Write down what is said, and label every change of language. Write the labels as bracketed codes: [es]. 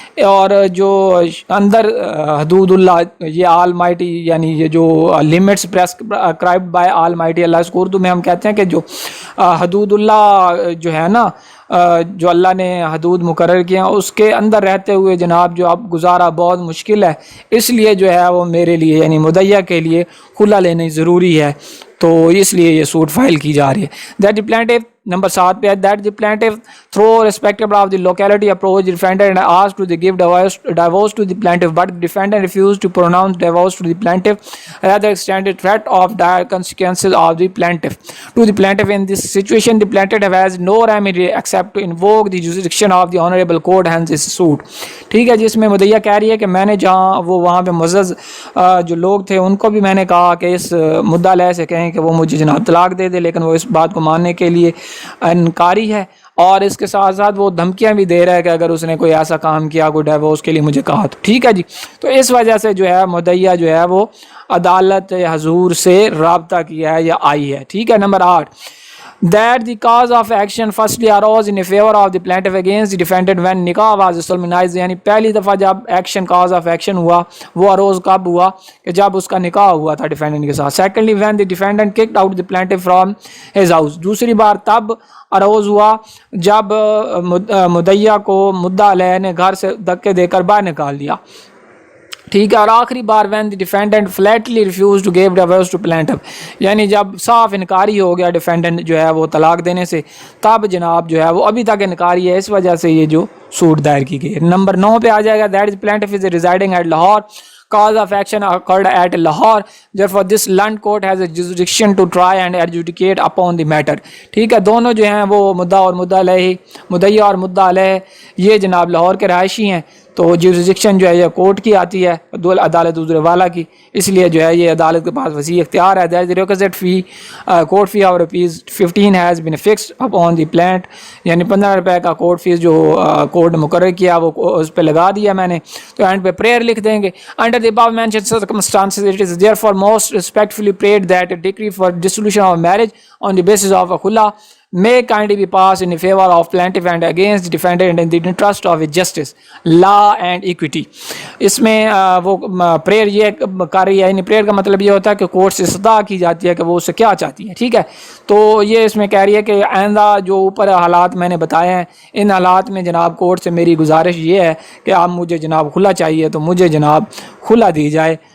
[ur] اور جو اندر حدود اللہ, یہ آل مائٹی, یعنی یہ جو [en] limits prescribed by almighty Allah, [ur] اس کو اردو میں ہم کہتے ہیں کہ جو حدود اللہ جو ہے نا, جو اللہ نے حدود مقرر کیا اس کے اندر رہتے ہوئے جناب جو اب گزارا بہت مشکل ہے, اس لیے جو ہے وہ میرے لیے یعنی مدعیہ کے لیے خلا لینی ضروری ہے, تو اس لیے یہ سوٹ فائل کی جا رہی ہے. [en] That the plaintiff, number 7 پہ, that the plaintiff through respectable of the locality approach defendant asked to the give divorce to the plaintiff, but defendant refuse to pronounce divorce to the plaintiff, rather extended threat of dire consequences of the plaintiff to the plaintiff. In this situation the plaintiff has no remedy except to invoke the jurisdiction of the honorable court, hence this suit. [ur] ٹھیک ہے, جس میں مدعیہ کہہ رہی ہے کہ میں نے جہاں وہ وہاں پہ معزز جو لوگ تھے ان کو بھی میں نے کہا کہ اس مدعا علیہ سے کہیں کہ وہ مجھے جناب طلاق دے دے, لیکن وہ اس بات کو ماننے کے لیے انکاری ہے, اور اس کے ساتھ ساتھ وہ دھمکیاں بھی دے رہا ہے کہ اگر اس نے کوئی ایسا کام کیا, کوئی ڈیورس کے لیے مجھے کہا تو. ٹھیک ہے جی, تو اس وجہ سے جو ہے مدعیہ جو ہے وہ عدالت حضور سے رابطہ کیا ہے یا آئی ہے. ٹھیک ہے. [en] Number 8, that the cause of action firstly arose in favor of the plaintiff against the defendant when nikah was solemnized. [ur] یعنی پہلی دفعہ جب ایکشن, cause of action ہوا وہ اروز کب ہوا کہ جب اس کا نکاح ہوا تھا ڈیفینڈنٹ کے ساتھ. [en] Secondly, when the defendant kicked out the plaintiff from his house. [ur] دوسری بار تب اروز ہوا جب مدعیہ کو مدعا علیہ نے گھر سے دھکے دے کر باہر نکال دیا. ٹھیک ہے. اور آخری بار [en] when the defendant flatly refused to give divorce to plaintiff, [ur] یعنی جب صاف انکاری ہو گیا ڈیفینڈنٹ جو ہے وہ طلاق دینے سے, تب جناب جو ہے وہ ابھی تک انکاری ہے, اس وجہ سے یہ جو سوٹ دائر کی گئی. نمبر 9 پہ آ جائے گا, [en] that is plaintiff is residing at Lahore, cause of action occurred at Lahore, therefore this land court has a jurisdiction to try and adjudicate upon the matter. [ur] ٹھیک ہے. دونوں جو ہیں وہ مدعا اور مدعا علیہ, مدعیہ اور مدعا علیہ, یہ جناب لاہور کے رہائشی ہیں, تو جیورسڈکشن جو ہے یہ کورٹ کی آتی ہے, عدالت حضور والا کی, اس لیے جو ہے یہ عدالت کے پاس وسیع اختیار ہے. [en] There is a requisite fee, court fee of rupees 15 has been fixed upon the plaintiff, [ur] یعنی 15 روپے کا کورٹ فیس جو کورٹ نے مقرر کیا وہ اس پہ لگا دیا میں نے. تو اینڈ پہ پریئر لکھ دیں گے. [en] Under the above mentioned circumstances it is therefore most respectfully prayed that a decree for dissolution of marriage on the basis of a khula may kindly be passed in favor of plaintiff and against the defendant in the interest of justice, law and equity. [ur] اس میں وہ prayer یہ کر رہی ہے, یعنی prayer کا مطلب یہ ہوتا ہے کہ کورٹ سے استدعا کی جاتی ہے کہ وہ اس سے کیا چاہتی ہے. ٹھیک ہے. تو یہ اس میں کہہ رہی ہے کہ آئندہ جو اوپر حالات میں نے بتائے ہیں, ان حالات میں جناب کورٹ سے میری گزارش یہ ہے کہ آپ مجھے جناب کھلا چاہیے تو مجھے جناب کھلا دی جائے,